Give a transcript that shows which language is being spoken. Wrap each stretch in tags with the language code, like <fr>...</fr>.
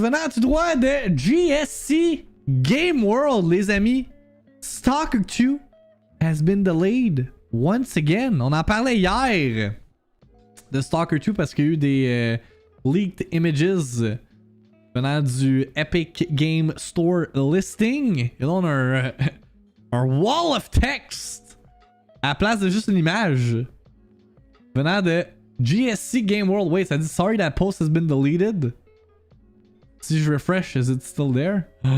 <fr>Venant tout droit de GSC Game World, les amis.</fr> <en>S.T.A.L.K.E.R 2 has been delayed once again.</en> <fr>On en parlait hier de S.T.A.L.K.E.R 2 parce qu'il y a eu des</fr> <en>leaked images</en> <fr>venant du Epic Game Store listing. Et là, on a un</fr> <en>wall of text</en> <fr>à la place de juste une image venant de GSC Game World.</fr> <en>Wait,</en> <fr>ça dit</fr> <en>sorry that post has been deleted.</en> <fr>Si je refresh,</fr> <en>is it still there?</en>